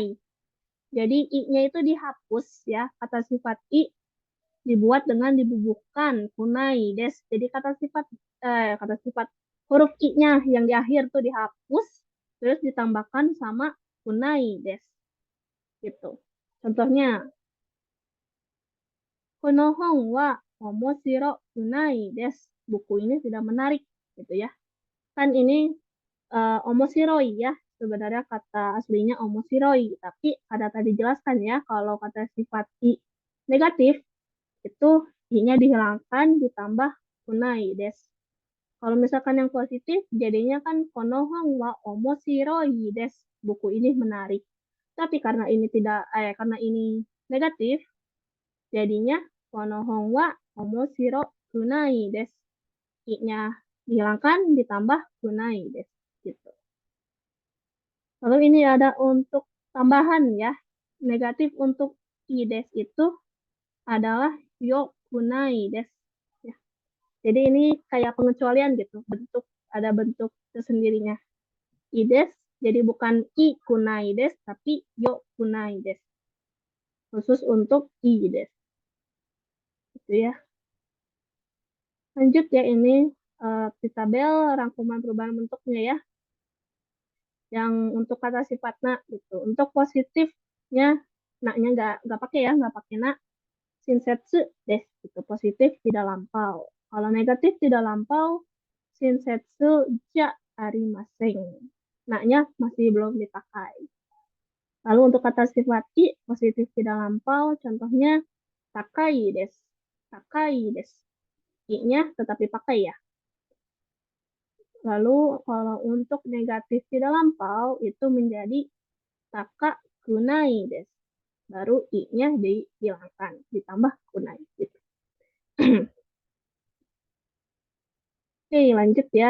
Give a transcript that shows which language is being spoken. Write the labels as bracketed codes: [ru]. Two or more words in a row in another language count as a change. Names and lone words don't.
[id] Jadi i-nya itu dihapus ya, kata sifat i dibuat dengan dibubuhkan [ja] くないです. [id] Jadi kata sifat huruf i-nya yang di akhir tuh dihapus terus ditambahkan sama [ja] くないです [id] gitu. Contohnya, [ja] この本は面白くないです. [id] Buku ini tidak menarik gitu ya. Kan ini omoshiroi ya. Sebenarnya kata aslinya omoshiroi, tapi ada tadi jelaskan ya kalau kata sifat i negatif itu i-nya dihilangkan ditambah [ja] くないです. [id] Kalau misalkan yang positif jadinya kan [ja] この本は面白いです. [id] Buku ini menarik. Tapi karena ini negatif, jadinya [ja] この本は面白くないです. [id] I-nya dihilangkan ditambah [ja] くないです. [id] Gitu. Lalu ini ada untuk tambahan ya. Negatif untuk [ja] いいです [id] itu adalah [ja] よくないです. [id] Ya. Jadi ini kayak pengecualian gitu. Ada bentuk tersendirinya. [ja] いいです [id] jadi bukan [ja] いくないです [id] tapi [ja] よくないです. [id] Khusus untuk [ja] いいです. [id] Gitu ya. Lanjut ya ini di tabel rangkuman perubahan bentuknya ya. Yang untuk kata sifat na gitu. Untuk positifnya naknya nggak pakai ya, nggak pakai na. [ja] 親切です [id] gitu. Positif tidak lampau. Kalau negatif tidak lampau, [ja] 親切じゃありません. [id] Naknya masih belum dipakai. Lalu untuk kata sifat i positif tidak lampau, contohnya [ja] 高いです. 高いです. [id] I-nya tetap dipakai ya. Lalu kalau untuk negatif tidak lampau itu menjadi [ja] 高くないです. [id] Baru i-nya dihilangkan, ditambah kunai gitu. Oke, lanjut ya.